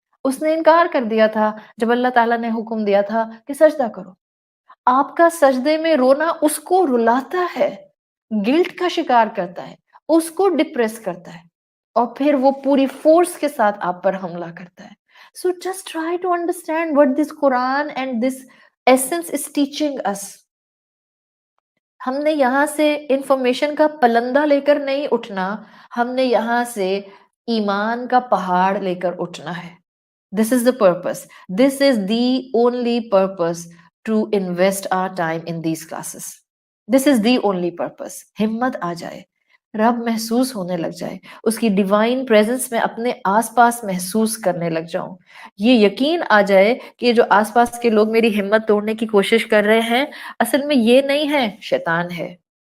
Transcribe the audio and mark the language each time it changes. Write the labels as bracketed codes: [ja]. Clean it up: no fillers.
[hi] उसने इनकार कर दिया था जब अल्लाह ताला ने हुक्म दिया था कि सजदा करो। आपका सजदे में रोना उसको रुलाता है, गिल्ट का शिकार करता है, उसको डिप्रेस करता है और फिर वो पूरी फोर्स के साथ आप पर हमला करता है। [en] So just try to understand what this Quran and this essence is teaching us. [hi] हमने यहाँ से इंफॉर्मेशन का पलंदा लेकर नहीं उठना, हमने यहाँ से ईमान का पहाड़ लेकर उठना है। [en] This is the purpose. This is the only purpose to invest our time in these classes. This is the only purpose. [hi] हिम्मत आ जाए, रब महसूस होने लग जाए, उसकी डिवाइन प्रेजेंस में अपने आसपास महसूस करने लग जाऊं, ये यकीन आ जाए कि जो आसपास के लोग मेरी हिम्मत तोड़ने की कोशिश कर रहे हैं, असल में ये नहीं है, शैतान है।